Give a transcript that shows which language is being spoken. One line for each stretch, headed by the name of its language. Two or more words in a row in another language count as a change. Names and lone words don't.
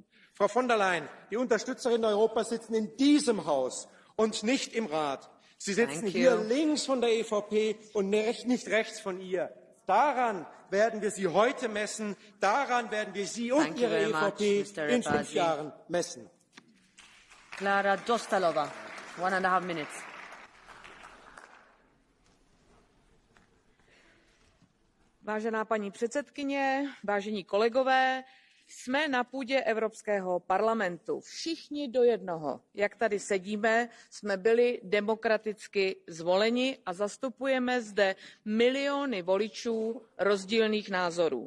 German: Frau von der Leyen, die Unterstützerinnen Europas sitzen in diesem Haus und nicht im Rat. Sie sitzen hier links von der EVP und nicht rechts von ihr. Daran werden wir Sie heute messen. Daran werden wir Sie und Ihre EVP in 5 Jahren messen.
English: Klára Dostálová, 1.5 minutes.
Czech: Vážená paní předsedkyně, vážení kolegové, jsme na půdě Evropského parlamentu. Všichni do jednoho, jak tady sedíme, jsme byli demokraticky zvoleni a zastupujeme zde miliony voličů rozdílných názorů.